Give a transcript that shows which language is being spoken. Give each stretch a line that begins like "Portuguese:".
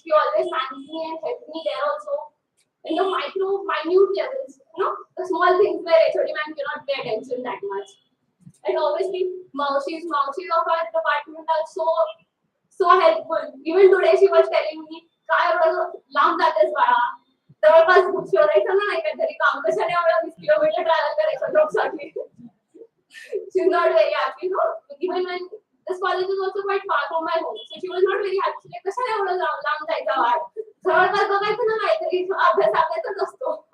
English: She always managed me and helped me there also. In the minute levels, the small things where HOD man cannot pay attention that much. And obviously, Maushis of our department are so helpful. Even today, she was telling me,
Marathi: "काय एवढं लांब जातेस बाळा? जवळपास शोधायचं ना नाही काहीतरी काम कशाने एवढं 20 किलोमीटर ट्रॅव्हल करायचं जॉबसाठी."
English: She's not very happy, even when this college is also quite far from my home, so she was not very happy.
Marathi: Like, कशाला एवढं लांब जायचं बाळ? जवळपास बघायचं ना काहीतरी अभ्यासाच असतो.